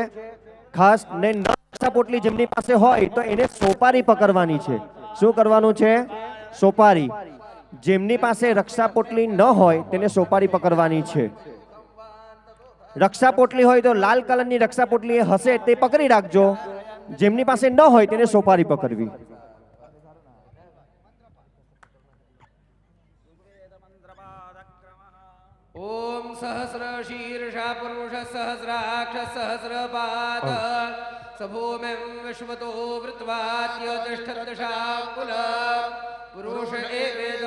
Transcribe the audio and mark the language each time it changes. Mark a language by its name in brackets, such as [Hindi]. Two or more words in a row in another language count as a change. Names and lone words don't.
[Gujarati] ખાસ ને રક્ષા પોટલી જેમની પાસે હોય તો એને સોપારી પકડવાની છે. શું કરવાનું છે? સોપારી. જેમની પાસે રક્ષા પોટલી ન હોય તેને સોપારી પકડવાની છે. રક્ષા પોટલી હોય તો લાલ કલરની રક્ષા પોટલી હશે તે પકડી રાખજો. જેમની પાસે ન હોય તેને સોપારી પકડવી. [Sanskrit] ओम सहस्र शीर्षा पुरुष सहस्राक्ष सहस्रपाद सभूमिं विश्वतो वृत्वाद्य तिष्ठदशाकुल पुरुष एवेदं